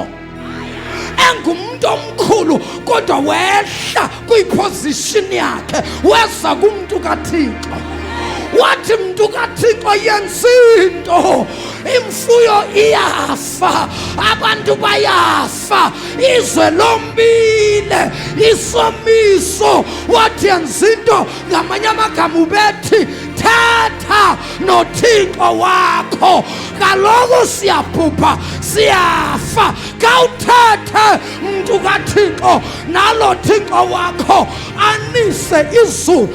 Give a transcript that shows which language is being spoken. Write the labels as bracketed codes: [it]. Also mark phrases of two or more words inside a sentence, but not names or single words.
[xh] Engumuntu omkhulu kodwa wehla kwiposition yakhe weza kumuntu kaThixo. Wathi umuntu kaThixo yenzinto, imfuyo iyafa, abantu bayafa, izwe lombile, isomiso. Wathi yenzinto, ngamanye amagama ubethi thetha noThixo wakho, kaloku siyabhubha siyafa. Kawuthethe umuntu kaThixo nalo Thixo wakho anise izulu.